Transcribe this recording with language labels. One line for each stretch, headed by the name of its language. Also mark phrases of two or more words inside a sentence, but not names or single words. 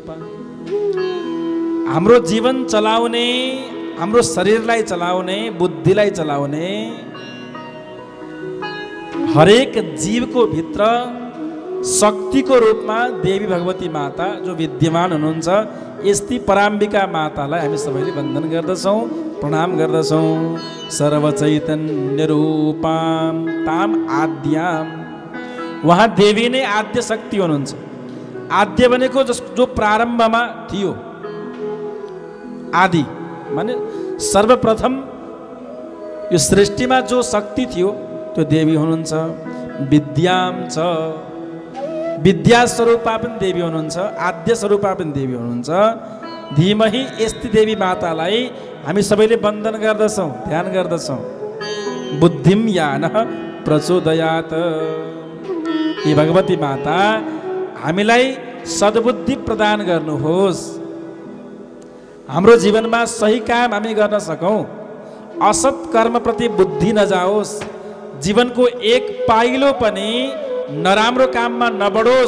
Nepali: हाम्रो जीवन चलाउने, हाम्रो शरीरलाई चलाउने, बुद्धिलाई चलाउने हरेक जीवको भित्र शक्तिको रूपमा देवी भगवती माता जो विद्यमान हुनुहुन्छ, यस्ती पराम्बिका मातालाई हामी सबैले वन्दन गर्दछौँ, प्रणाम गर्दछौँ।
Sanskrit: सर्व चैतन्य रूपां ताम आद्यां,
Nepali: वहाँ देवी नै आद्य शक्ति हुनुहुन्छ। आद्य भनेको जो प्रारम्भमा थियो, आदि माने सर्वप्रथम यो सृष्टिमा जो शक्ति थियो त्यो देवी हुनुहुन्छ।
Sanskrit: विद्यां च,
Nepali: विद्या स्वरूपा पनि देवी हुनुहुन्छ, आद्य स्वरूपा पनि देवी हुनुहुन्छ। धीमहि यस्ती देवी मातालाई हामी सबैले वन्दन गर्दछौँ, ध्यान गर्दछौँ।
Sanskrit: बुद्धिं यानः प्रचोदयात्,
Nepali: हे भगवती माता हामीलाई सद्बुद्धि प्रदान गर्नुहोस्, हाम्रो जीवनमा सही काम हामी गर्न सकौँ, असत कर्मप्रति बुद्धि नजाओस्, जीवनको एक पाइलो पनि नराम्रो काममा नबढोस्।